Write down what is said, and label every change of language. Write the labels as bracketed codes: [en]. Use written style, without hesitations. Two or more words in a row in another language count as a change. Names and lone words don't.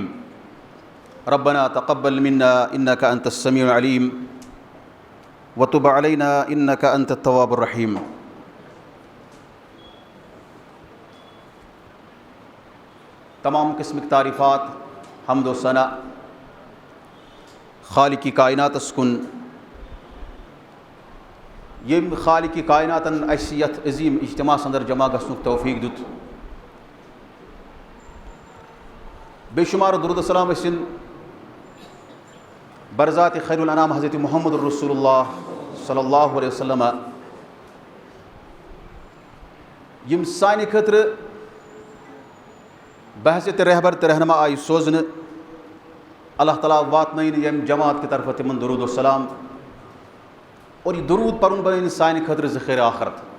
[ar] ربنا تقبل منا إنك أنت السميع العليم وتب علينا إنك أنت التواب الرحيم۔ [ur] تمام قسم کی تعریفات [ks] حمد و ثنا خالق کائنات کن یم خالق کائناتن اَسہِ یتھ عظیم اجتماع اندر جمع گژھنُک توفیق دیُت۔ بے شمار درود السلام ٲسِن برذات خیر الانام حضرت محمد رسول اللہ [ar] صلی اللہ علیہ وسلم [ks] یم سانہِ خٲطرٕ بحثیت رہبر تہٕ رہنما آئی سوزنہٕ۔ اللہ تعالیٰ واتنٲیِن ییٚمہِ جماعت کہِ طرفہٕ تِمن درود السلام اور یہ درود پرُن بنٲیِن سانہِ خٲطرٕ ذخیرٕ آخرت۔